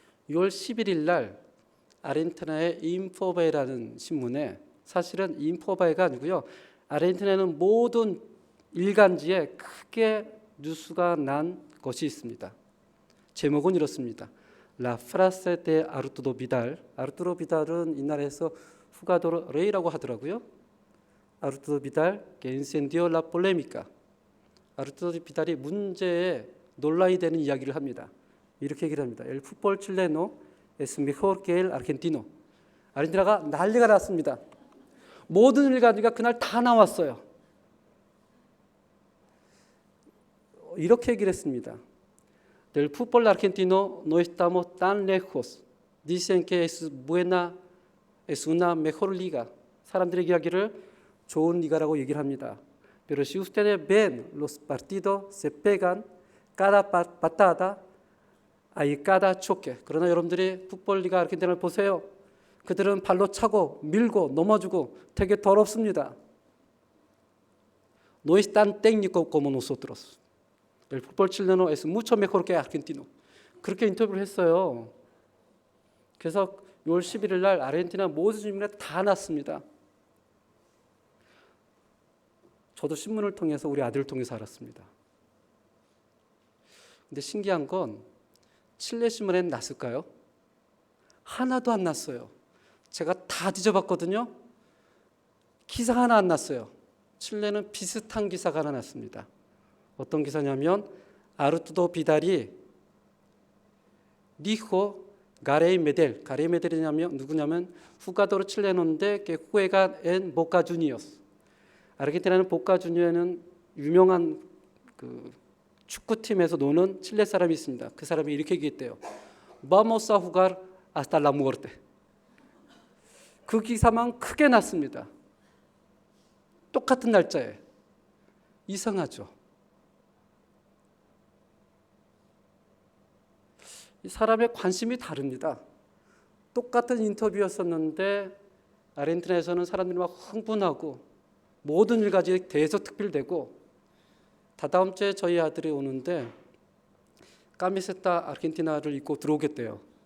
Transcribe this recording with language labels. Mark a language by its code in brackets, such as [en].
[ko] 6월 11일 날 아르헨티나의 인포바이라는 신문에, 사실은 인포바이가 아니고요, 아르헨티나는 모든 일간지에 크게 뉴스가 난 것이 있습니다. 제목은 이렇습니다. [es] La frase de Arturo Vidal. [ko] 아르투로 비달은 이 나라에서 후가도 레이라고 하더라고요. [es] 아르투로 비달 que encendió la polémica. [ko] 아르투로 비달이 문제에 논란이 되는 이야기를 합니다. 이렇게 얘기를 합니다. [es] El fútbol chileno es mejor que el argentino. [ko] 아르헨티나가 난리가 났습니다. 모든 일간지가 그날 다 나왔어요. 이렇게 얘기를 했습니다. [es] Del fútbol argentino no estamos tan lejos. Dicen que es buena, es una mejor liga. [ko] 사람들의 이야기를 좋은 리가라고 얘기를 합니다. [es] Pero si ustedes ven los partidos se pegan cada patada, hay cada choque. [ko] 그러나 여러분들이 풋볼 리가 아르헨티나를 보세요. 그들은 발로 차고 밀고 넘어지고 되게 더럽습니다. [es] No es tan técnico como nosotros. El fútbol chileno es mucho mejor que argentino. [ko] 그렇게 인터뷰를 했어요. 그래서 6월 11일 날 아르헨티나 모든 신문에 다 났습니다. 저도 신문을 통해서 우리 아들을 통해서 알았습니다. 근데 신기한 건 칠레 신문에는 났을까요? 하나도 안 났어요. 제가 다 뒤져봤거든요. 기사 하나 안 났어요. 칠레는 비슷한 기사가 하나 났습니다. 어떤 기사냐면 아르투도 비달이 리호 가레이 메델, 가레이 메델이냐면 누구냐면 후가도르 칠레노인데 [es] que juega en Boca Juniors. [ko] 아르헨티나는 보카 주니어는 유명한 그 축구팀에서 노는 칠레 사람이 있습니다. 그 사람이 이렇게 얘기했대요. [es] Vamos a jugar hasta la muerte. [ko] 그 기사만 크게 났습니다. 똑같은 날짜에. 이상하죠. 이 사람의 관심이 다릅니다. 똑같은 인터뷰였었는데 아르헨티나에서는 사람들이 막 흥분하고 모든 일까지 대서특필되고, 다다음 주에 저희 아들이 오는데 까미세타 아르헨티나를 입고 들어오겠대요.